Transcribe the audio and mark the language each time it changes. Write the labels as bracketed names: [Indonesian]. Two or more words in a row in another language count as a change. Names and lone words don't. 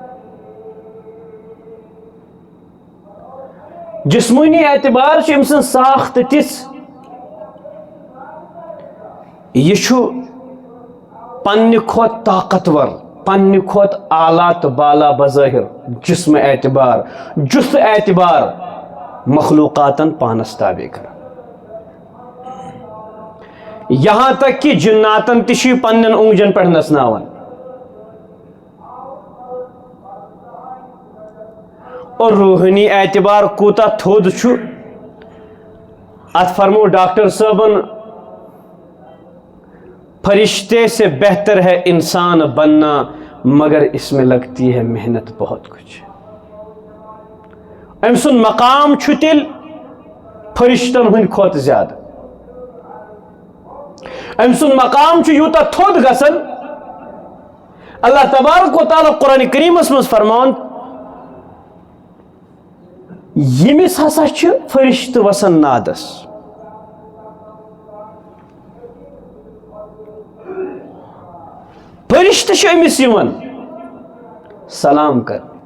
[Kashmiri] جسمانی اعتبار چھِ أمۍ سٕنٛز ساخت تِژھ، یہ چھُ پننہِ کھۄتہٕ طاقتور، پننہِ کھۄتہٕ اعلیٰ تہٕ بالا بظٲہر جسم اعتبار، جُث اعتبار مخلوقاتن پانس تابع کران، [Urdu] یہاں تک کہ [Kashmiri] جناتن تہِ چھِ پننٮ۪ن اونگجن پٮ۪ٹھ نژناوان، اور روحانی اعتبار کوٗتاہ تھوٚد چھُ اتھ فرمو ڈاکٹر صٲبن [Urdu] فرشتے سے بہتر ہے انسان بننا مگر اس میں لگتی ہے محنت بہت کچھ۔ [Kashmiri] أمۍ سُنٛد مقام چھُ تیٚلہِ فرشتن ہٕنٛدِ کھۄتہٕ زیادٕ، أمۍ سُنٛد مقام چھُ یوٗتاہ تھوٚد گژھان، اللہ تبارک و تعالیٰ قرآن کریمس منٛز فرماوان ییٚمِس ہسا چھِ فرشتہٕ وسان نادس، فرشتہٕ چھِ أمِس یِوان سلام کرنہِ،